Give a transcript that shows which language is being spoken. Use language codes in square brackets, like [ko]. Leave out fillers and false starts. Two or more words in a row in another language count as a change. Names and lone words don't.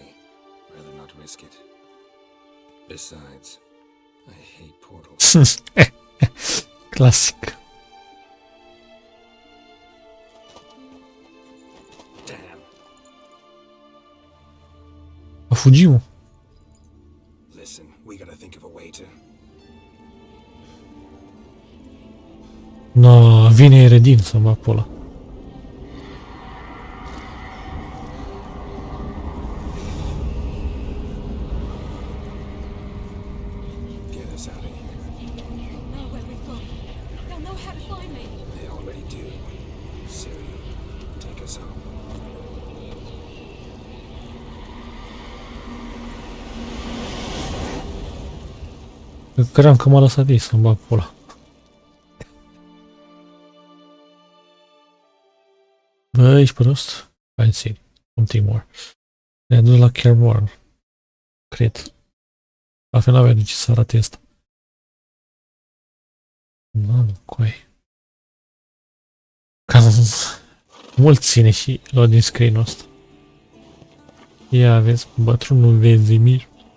[en] Rather not risk it. Besides, I hate portals. Classic. Damn. [ro] A fugit, mă. [en] Listen, we gotta think of a way to... No, [ro] vine Eredin să mă pula. [en] get us out of here. They'll know where we've gone. They'll know how to find me. They already do. Siri, take us home. [ro] Credeam că m-a lăsat ei să-mi bag pula. Bă, ești prost? Hai, [en] Siri. Something more. [ro] Ne-a dus la Kaer Morhen. Cred. Altfel n-avea de ce să arate asta. Mamă, coi. Cam mult ține și loading screen-ul ăsta. Ia vezi, bătrânul vezi mir.